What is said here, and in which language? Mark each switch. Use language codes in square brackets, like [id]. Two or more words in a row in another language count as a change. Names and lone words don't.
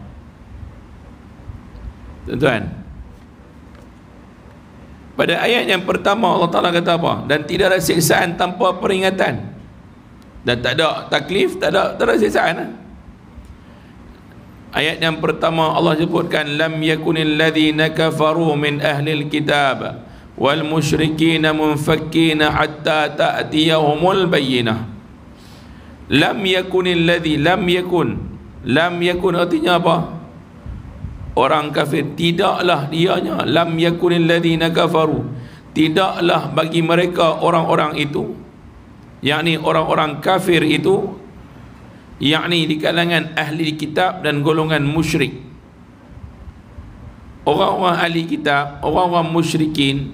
[ms] Tuan-tuan, pada ayat yang pertama [ar] الله تعالى [ms] kata apa? Dan tidak ada siksaan tanpa peringatan. Dan tak ada taklif, tak ada siksaan. Ayat yang pertama Allah sebutkan, [ar] لم يكن الذين كفروا من أهل الكتاب والمشركين منفكين حتى تأتيهم البينة. لم يكن الذي، لم يكن [ms] artinya apa? Orang kafir, tidaklah dianya, [ar] لم يكن الذين كفروا, [ms] tidaklah bagi mereka orang-orang itu, yakni orang-orang kafir itu, yakni di kalangan ahli kitab dan golongan musyrik. Orang-orang ahli kitab, orang-orang musyrikin.